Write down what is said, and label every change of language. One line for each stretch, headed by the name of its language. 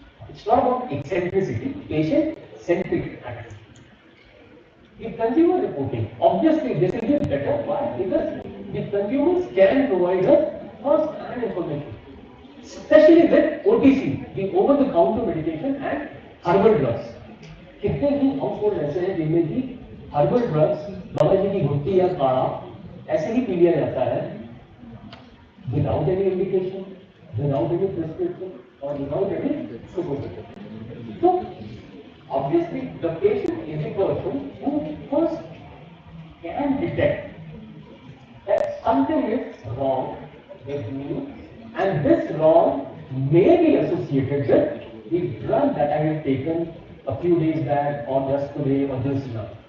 English: It's not about eccentricity, patient-centric attitude. The consumer reporting, obviously this will be better. Why? Because the consumers can provide us first-hand information, especially with OTC, the over-the-counter medication and herbal drugs.
Hindi: कितने ही household ऐसे हैं जिनमें की herbal drugs, बाबा जी की घुट्टी या काढ़ा ऐसे ही P लिया जाता है
English: without any indication, without any prescription, or without any supervision. So obviously the patient is a person who first can detect that something is wrong with me, and this wrong may be associated with the drug that I have taken a few days back, or just today, or just now.